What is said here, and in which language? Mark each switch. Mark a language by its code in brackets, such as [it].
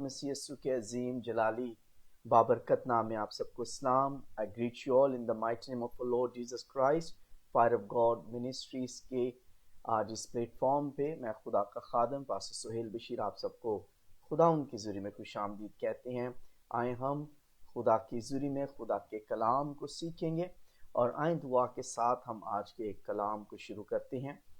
[hi] मसीह यीशु के अजीम जलाली बाबरकत नाम में आप सबको सलाम. [en] I greet you all in the mighty name of the Lord Jesus Christ. [hi] Fire of God Ministries के आज इस प्लेटफॉर्म पे मैं खुदा का खादम पास्टर सुहेल बशीर आप सबको खुदा उनकी ज़ुरी में खुशामदीद कहते हैं. आए हम खुदा की ज़ुरी में खुदा के कलाम को सीखेंगे और आए दुआ के साथ हम आज के कलाम को शुरू करते हैं.